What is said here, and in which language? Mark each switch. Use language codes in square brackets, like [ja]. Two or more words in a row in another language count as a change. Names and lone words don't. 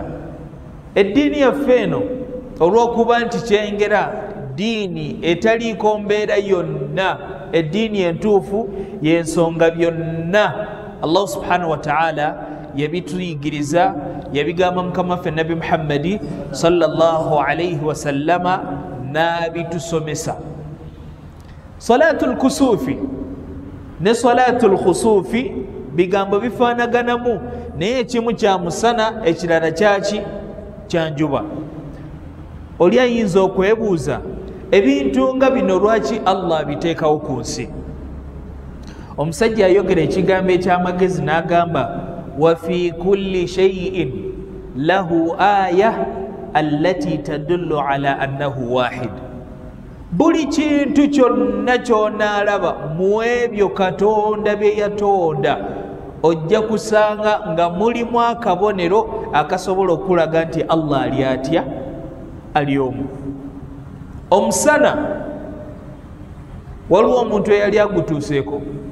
[lg] Eddiini yaffe eno olw'okuba nti kyengera ddiini etaliiko mbeera yonna, eddiini entuufu y'ensonga byonna Allah [ar] سبحانه وتعالى [lg] yabituyigiriza, yabigamba Mukama waffe Nabi Muhammadi [ar] صلى الله عليه وسلم [lg] n'abitusomesa. [ar] صلاة الكسوف [lg] ne [ar] صلاة الخسوف [lg] bigambo bifaanaganamu, naye ekimu kya musana ekirala kyaki kya njuba. Oli ayinza okwebuuza ebintu nga bino lwaki Allah abiteekawo ku nsi? Omusajja ayogera ekigambo eky'amagezi n'agamba [ar] وفي كل شيء له آية التي تدل على أنه واحد. [lg] Buli kintu kyonna ky'onaalaba mu ebyo Katonda bye yatonda ojja kusanga nga mulimu akabonero akasobola okulaga nti Allah ali atya, ali omu. Omusana waliwo omuntu eyali agutuuseeko.